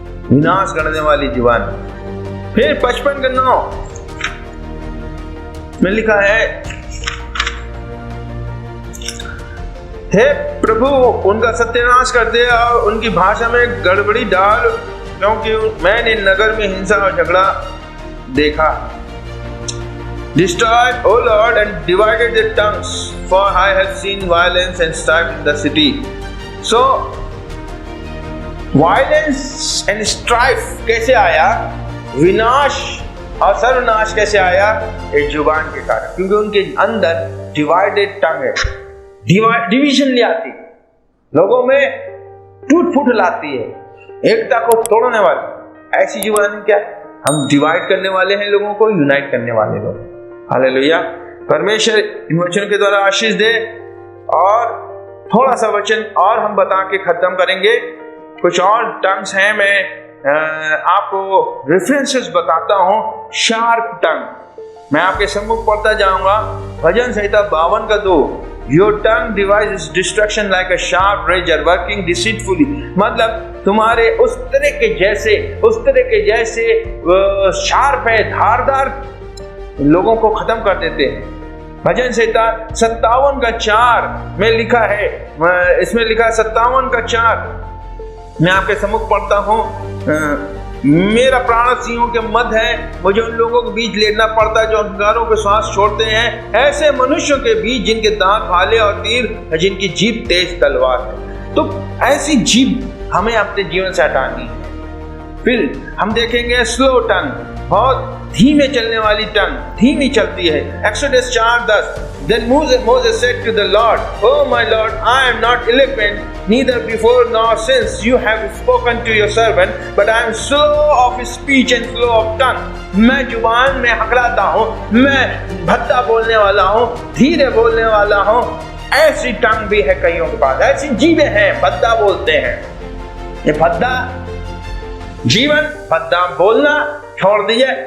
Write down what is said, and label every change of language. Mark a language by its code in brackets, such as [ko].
[hi] विनाश करने वाली जुबान। फिर 55:9 में लिखा है, हे प्रभु उनका सत्यानाश कर दे और उनकी भाषा में गड़बड़ी डाल, क्योंकि मैंने नगर में हिंसा और झगड़ा देखा। [en] Destroy, O Lord, and divided their tongues, for I have seen violence and strife in the city. So, violence and strife [hi] कैसे आया? विनाश और सर्वनाश कैसे आया? एक जुबान के कारण, क्योंकि उनके अंदर डिवाइडेड टंग है। डिवीजन ले आती, लोगों में टूट फूट लाती है, एकता को तोड़ने वाली। ऐसी जुबान क्या? हम डिवाइड करने वाले हैं, लोगों को यूनाइट करने वाले लोग। हालेलुया। परमेश्वर इन वचनों के द्वारा आशीष दे। और थोड़ा सा वचन और हम बता के खत्म करेंगे। कुछ और टंग्स हैं, मैं आपको रेफरेंसेस बताता हूँ। शार्प टंग मैं आपके सम्मुख पढ़ता जाऊंगा। [en] भजन संहिता 52:2, Your tongue devises destruction like a sharp razor working deceitfully। [hi] मतलब तुम्हारे उस तरह के जैसे शार्प है, धारदार, लोगों को खत्म कर देते हैं। भजन संहिता 57:4 में लिखा है, इसमें लिखा है 57:4, मैं आपके सम्मुख पढ़ता हूँ। मेरा प्राण सिंहों के मध्य है, मुझे उन लोगों के बीच लेटना पड़ता है जो अंगारों के श्वास छोड़ते हैं, ऐसे मनुष्यों के बीच जिनके दांत भाले और तीर, जिनकी जीभ तेज तलवार है। तो ऐसी जीभ हमें अपने जीवन से हटानी है। फिर हम देखेंगे स्लो टंग, बहुत धीमे चलने वाली टंग, धीमी चलती है। [en] Exodus 4:10, Then Moses said to the Lord, Oh my Lord, I am not eloquent, neither before nor since you have spoken to your servant, but I am slow of speech and slow of tongue. [hi] मैं जुबान में हकलाता हूँ, मैं भद्दा बोलने वाला हूँ, धीरे बोलने वाला हूँ। ऐसी टंग भी है कईयों के पास, ऐसी जीवें हैं, भद्दा बोलते हैं। ये भद्दा जीवन, भद्दा बोलना छोड़ दीजिए।